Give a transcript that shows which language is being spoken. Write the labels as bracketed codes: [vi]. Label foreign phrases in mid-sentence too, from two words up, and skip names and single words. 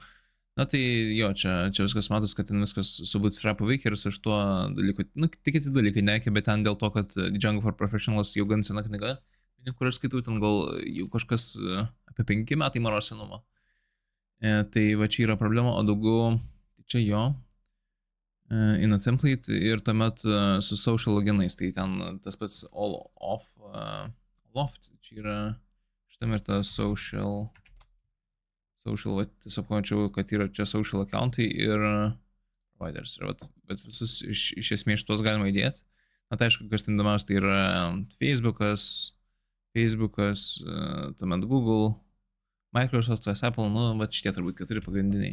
[lt] Na tai jo, čia viskas matos, kad ten viskas su bootstrapu veikia ir su šituo dalyku, tik kiti dalykai neveikia, bet ten dėl to, kad Django for Professionals jau gan sena knyga, kur aš skaitau, ten gal jau kažkas apie 5 metai maro senumo. Tai va čia yra problema, o daugiau, čia jo, [en] in a template [lt] ir tuomet su social loginais, tai ten tas pats [en] all off, [lt] čia yra šitam ir ta social, va, tiesiog pamačiau, kad yra čia [en] social accountai [lt] ir providers, bet visus iš esmės šitos galima įdėti. Na tai aišku, kas ten įdomiausia, tai yra Facebookas, tuomet Google, Microsoftas, Apple, bet šitie turbūt 4 pagrindiniai.